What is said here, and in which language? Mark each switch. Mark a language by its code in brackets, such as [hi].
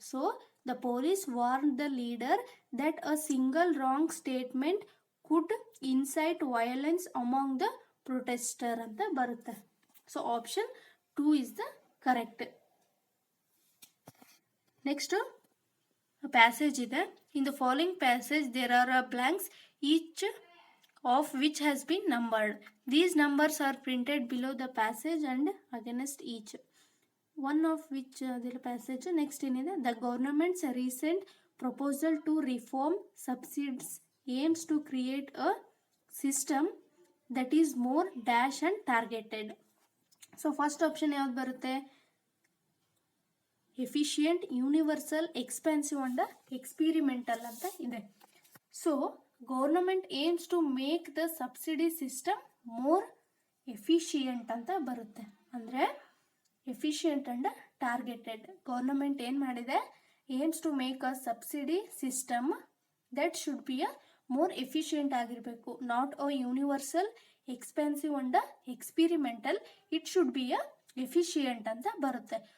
[en] so the police warn the leader that a single wrong statement could incite violence among the protester [kn] ಅಂತ ಬರುತ್ತೆ. [en] So option 2 is the correct. [kn] Next passage ಇದೆ. [en] In the following passage there are blanks each of which has been numbered. These numbers are printed below the passage and against each. One of which the passage next ಏನಿದೆ, the government's recent proposal to reform subsidies aims to create a system that is more dash and targeted. So first option [kn] ಯಾವ್ದು ಬರುತ್ತೆ, [en] efficient, universal, expensive and experimental [kn] ಅಂತ ಇದೆ. [en] so government aims to make the subsidy system more efficient [kn] ಅಂತ ಬರುತ್ತೆ. ಅಂದರೆ [en] Efficient and targeted. [kn] Government ಏನು ಮಾಡಿದೆ, [en] aims to make a subsidy system that should be a more efficient ಆಗಿರಬೇಕು, not a universal expensive and experimental, it should be a efficient [kn] ಅಂತ ಬರುತ್ತೆ.